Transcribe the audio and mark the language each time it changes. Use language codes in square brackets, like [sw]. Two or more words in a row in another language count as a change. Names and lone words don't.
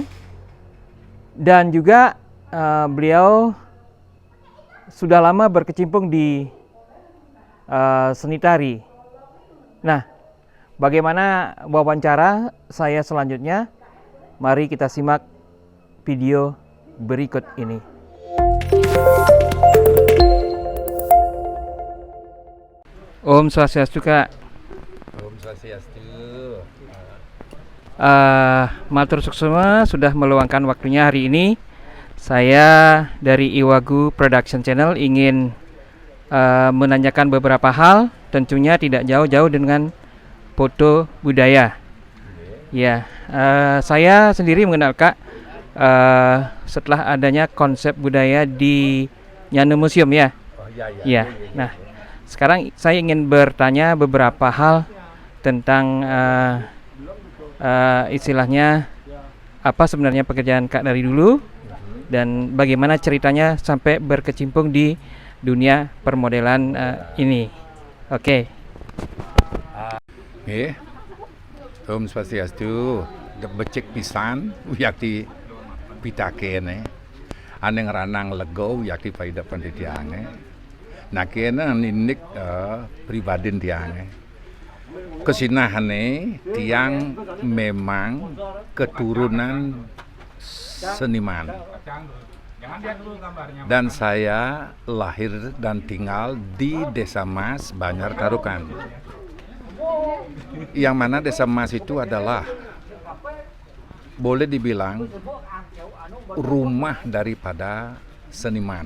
[id] Dan juga beliau sudah lama berkecimpung di seni tari. Nah, bagaimana wawancara saya selanjutnya? Mari kita simak video berikut ini. Om Swastiastu, Kak. Om Swastiastu. [ban] Matur suksema [id] sudah meluangkan waktunya hari ini. Saya dari Iwagu Production Channel ingin menanyakan beberapa hal, tentunya tidak jauh-jauh dengan foto budaya. Ya, saya sendiri mengenal Kak setelah adanya konsep budaya di Nyanu Museum ya. Oh iya. Ya. Nah, sekarang saya ingin bertanya beberapa hal tentang istilahnya apa sebenarnya pekerjaan Kak dari dulu dan bagaimana ceritanya sampai berkecimpung di dunia permodelan ini. Oke. Nggih. Om Swastiastu. [ban] Becik pisan yakti pitake ane ngranang lego yakti paida panditiange. Nah kena ninik pribadin tiange. Kesinahane tiang [id] memang keturunan seniman. Dan saya lahir dan tinggal di Desa Mas, Banjar Tarukan. Yang mana Desa Mas itu adalah boleh dibilang rumah daripada seniman.